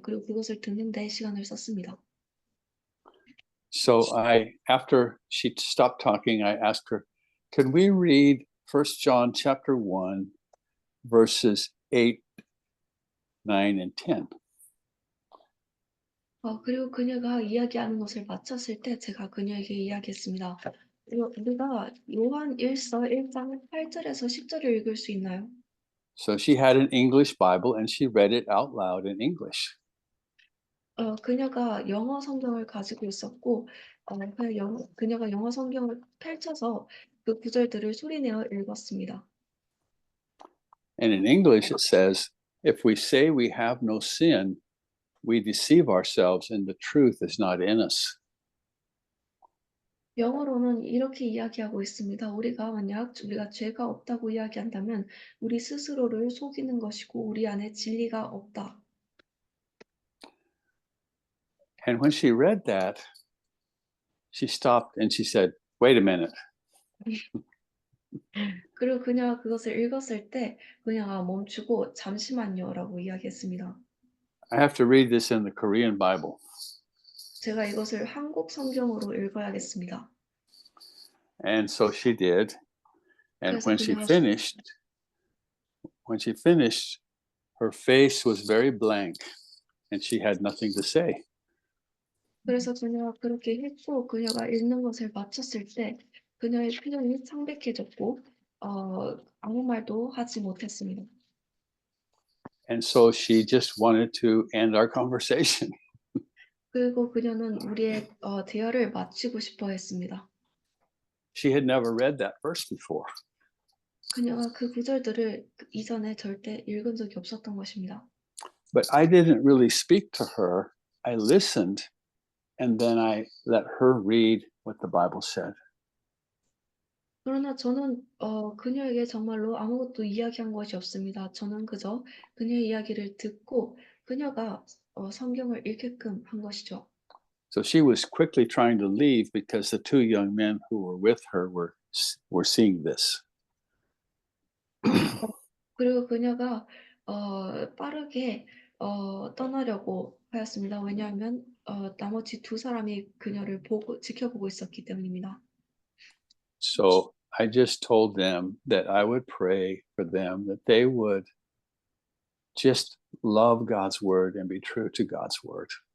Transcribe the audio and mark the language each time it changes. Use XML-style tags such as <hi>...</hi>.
<ko>그리고 그것을 듣는 데 시간을 썼습니다.</ko> <en>So after she stopped talking, I asked her, can we read 1 John chapter 1, verses 8, 9, and 10?</en> <ko>그리고 그녀가 이야기하는 것을 마쳤을 때 제가 그녀에게 이야기했습니다. 우리가 요한 1서 1장 8절에서 10절을 읽을 수 있나요?</ko> <en>So she had an English Bible and she read it out loud in English.</en> <ko>그녀가 영어 성경을 가지고 있었고 그녀가 영어 성경을 펼쳐서 그 구절들을 소리내어 읽었습니다.</ko> <en>And in English, it says, if we say we have no sin, we deceive ourselves and the truth is not in us.</en> <ko>영어로는 이렇게 이야기하고 있습니다. 만약 우리가 죄가 없다고 이야기한다면 우리 스스로를 속이는 것이고 우리 안에 진리가 없다.</ko> <en>And when she read that, she stopped and she said, wait a minute.</en> <ko>그리고 그녀가 그것을 읽었을 때 그녀가 멈추고 잠시만요라고 이야기했습니다.</ko> <en>I have to read this in the Korean Bible.</en> <ko>제가 이것을 한국 성경으로 읽어야겠습니다.</ko> <en>And so she did. And</en> <ko>그래서</ko> <en>when she finished, her face was very blank and she had nothing to say.</en> <ko>그래서 그녀가 그렇게 했고 그녀가 읽는 것을 마쳤을 때 그녀의 표정이 창백해졌고 아무 말도 하지 못했습니다.</ko> <en>And so she just wanted to end our conversation.</en> <ko>그리고 그녀는 우리의 대화를 마치고 싶어 했습니다.</ko> <en>She had never read that verse before.</en> <ko>그녀가 그 구절들을 이전에 절대 읽은 적이 없었던 것입니다.</ko> <en>But I didn't really speak to her. I listened and then I let her read what the Bible said.</en> <ko>그러나 저는 그녀에게 정말로 아무것도 이야기한 것이 없습니다. 저는 그저 그녀의 이야기를 듣고 그녀가 성경을 읽게끔 한 것이죠.</ko> <en>So she was quickly trying to leave because the two young men who were with her were seeing this.</en> <ko>그리고 그녀가 빠르게 떠나려고 하였습니다. 왜냐하면 나머지 두 사람이 그녀를 지켜보고 있었기 때문입니다.</ko> <en>So I just told them that I would pray for them, that they would just love God's word and be true to God's word.</en>